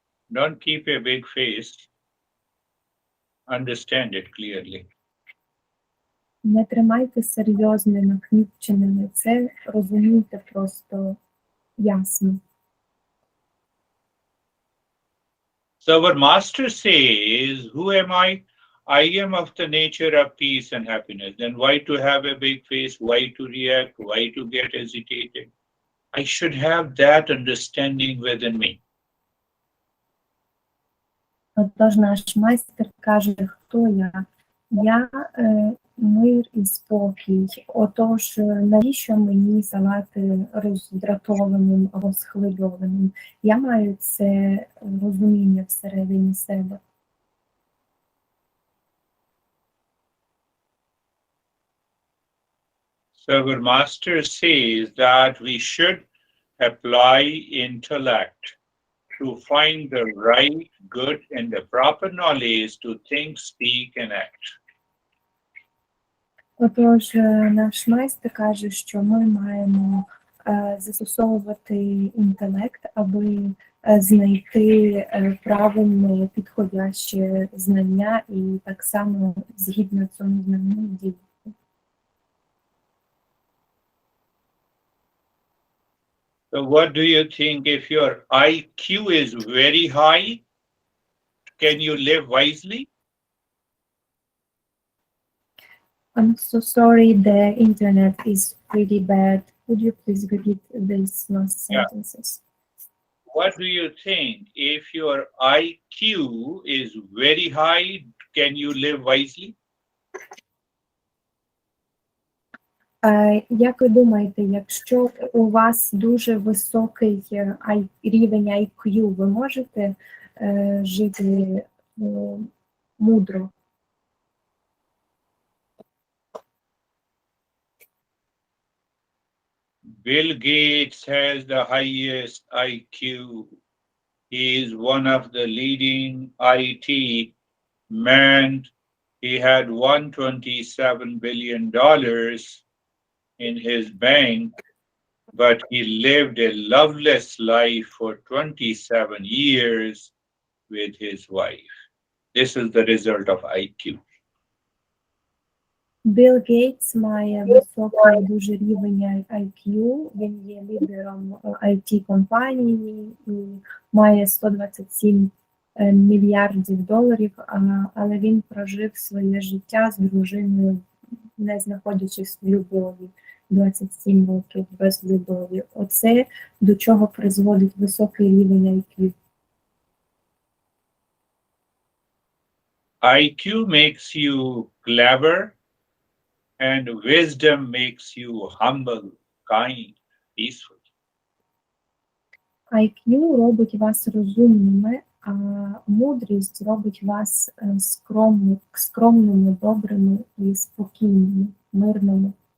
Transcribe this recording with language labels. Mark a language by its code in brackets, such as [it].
[en] Don't keep a big face. Understand it clearly. [uk] Не тримайте серйозне, нахміпчене лице, розумійте просто ясно. [en] So our master says, who am I? I am of the nature of peace and happiness. Then why to have a big face? Why to react? Why to get agitated? I should have that understanding within me. [uk] Отож наш майстер каже, хто я? Я мир і спокій. Отож, навіщо мені ставати роздратованим або схвильованим? Я маю це розуміння всередині себе. [en] So our master says that we should apply intellect to find the right, good, and the proper knowledge to think, speak, and act. [uk] Отож, наш майстер каже, що ми маємо застосовувати інтелект, аби знайти правильне, підходяще знання і так само згідно цьому знанню діяти. [en] So what do you think if your IQ is very high, can you live wisely? I'm so sorry, the internet is pretty bad. Could you please repeat these last sentences? What do you think if your IQ is very high, can you live wisely? [uk] Як ви думаєте, якщо у вас дуже високий рівень IQ, ви можете жити мудро? [en] Bill Gates has the highest IQ. He is one of the leading IT men. He had $127 billion in his bank, but he lived a loveless life for 27 years with his wife. This is the result of IQ. [uk] Білл Гейтс має високий дуже рівень IQ, він є лідером IT-компанії і має 127 мільярдів доларів, але він прожив своє життя з дружиною, не знаходячись в любові, 27 років без любові. Оце до чого призводить високий рівень IQ. [en] IQ makes you clever, and wisdom makes you humble, kind, peaceful. [uk] IQ робить вас розумними, а мудрість робить вас скромними, добрими і спокійними, мирними.